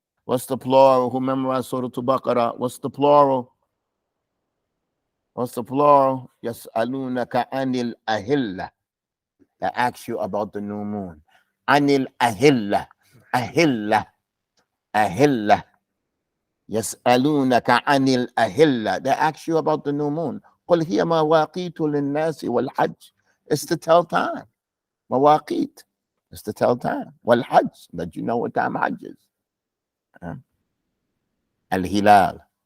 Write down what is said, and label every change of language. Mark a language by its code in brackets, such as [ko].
[en] What's the plural? Who memorized Surah Al-Baqarah? What's the plural? What's the plural? [ar] Yas'alunaka anil ahilla. [en] That asks you about the new moon. [ar] Anil ahilla. Ahilla. Ahilla. Yas'alunaka anil ahilla. [en] That asks you about the new moon. [ar] قل هي مواقيت للناس والحج. [en] It's to tell time. Mawaqit. It's to tell time. والحج. That you know what time Hajj is. [ar] Al-Hilal.